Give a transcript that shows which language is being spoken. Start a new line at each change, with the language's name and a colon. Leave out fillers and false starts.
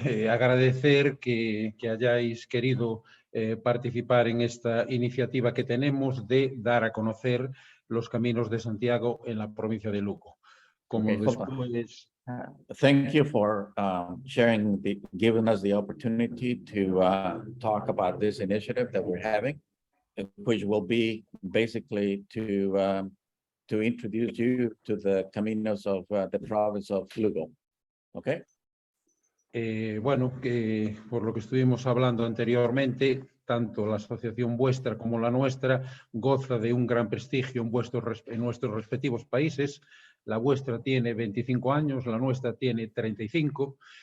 Spanish: Agradecer que hayáis querido participar en esta iniciativa que tenemos de dar a conocer los caminos de Santiago en la provincia de Lugo. Como después...
English: Thank you for giving us the opportunity to talk about this initiative that we're having, which will be basically to introduce you to the caminos of the province of Lugo. Okay.
Spanish: Por lo que estuvimos hablando anteriormente, tanto la asociación vuestra como la nuestra goza de un gran prestigio en nuestros respectivos países. La vuestra tiene 25 años, la nuestra tiene 35.